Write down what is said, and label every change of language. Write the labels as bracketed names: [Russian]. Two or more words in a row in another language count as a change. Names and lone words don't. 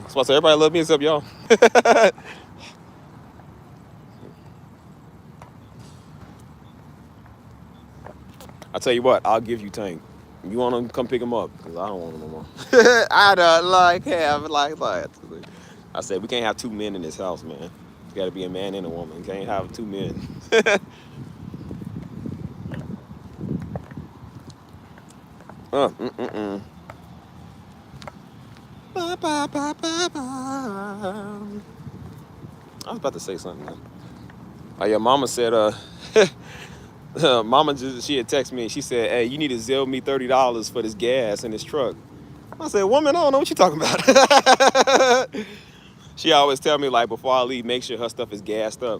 [English] That's why I say everybody love me except y'all. I tell you what, I'll give you Tank. You want them, come pick him up, because I don't want him no more. I don't like have like that. I said, we can't have two men in this house, man. You got to be a man and a woman. You can't have two men. uh, mm, mm, mm. Ba, ba, ba, ba, ba. I was about to say something, man. Oh, yeah, mama said, mama she had texted me and she said, hey, you need to Zelle me $30 for this gas in this truck. I said, woman, I don't know what you're talking about. She always tell me, like, before I leave, make sure her stuff is gassed up.